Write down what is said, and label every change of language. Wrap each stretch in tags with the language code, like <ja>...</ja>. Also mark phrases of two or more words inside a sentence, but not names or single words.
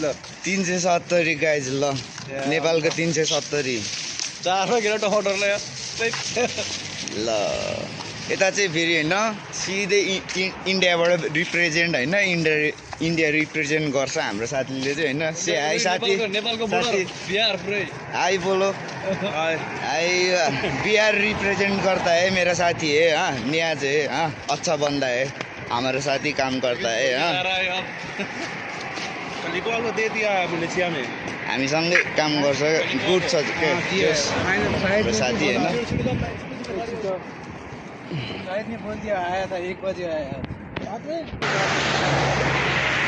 <ne>370 गाइज ल नेपालको 370 4 गेडा टमाटरलाई ल यता चाहिँ फेरि होइन सिधै इन्डियाबाट रिप्रेजेन्ट होइन इन्डिया रिप्रेजेन्ट गर्छ हाम्रो साथीले चाहिँ होइन से आई साथी नेपालको बोर्डर बिहार पुरै</ne> <hi>आई बोलो आई बिहार रिप्रेजेंट करता है मेरा साथी है हाँ नियाज है हाँ अच्छा बंदा है हमारे साथ ही काम करता है हाँ दे दिया मलेसिया में</hi> <ne>हामीसँगै काम गर्छ गुड छ के हाम्रो साथी होइन</ne> <hi>शायद नहीं बोल दिया आया था 1 बजे आया</hi>